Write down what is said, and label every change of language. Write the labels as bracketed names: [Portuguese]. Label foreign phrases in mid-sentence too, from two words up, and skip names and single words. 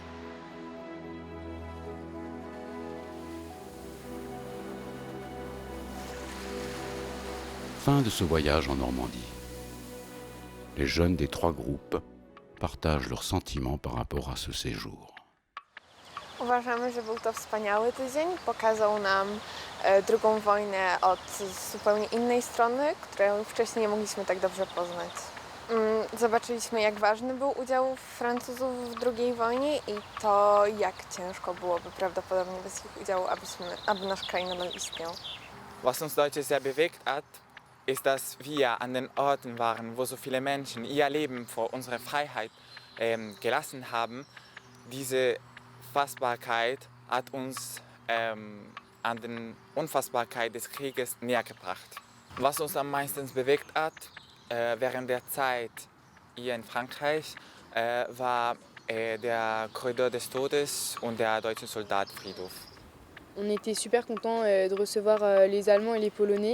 [French] Fin de ce voyage en Normandie. Les jeunes des 3 groupes partagent leurs sentiments par rapport à ce séjour. [Polish] Uważamy, że był to wspaniały tydzień. Pokazał nam II wojnę od zupełnie innej strony, którą wcześniej nie mogliśmy tak dobrze poznać. Zobaczyliśmy, jak ważny był udział Francuzów w II wojnie i to, jak ciężko byłoby prawdopodobnie bez ich udziału, aby nasz kraj nadal istniał. [German] Was uns Deutsche sehr bewegt hat, ist, dass wir an den Orten waren, wo so viele Menschen ihr Leben vor unsere Freiheit gelassen haben. Diese Fassbarkeit hat uns an den Unfassbarkeit des Krieges näher gebracht. Was uns am meisten bewegt hat während der Zeit hier in Frankreich, war der Korridor des Todes und der deutsche Soldatenfriedhof. [French] On était super contents de recevoir les Allemands et les Polonais.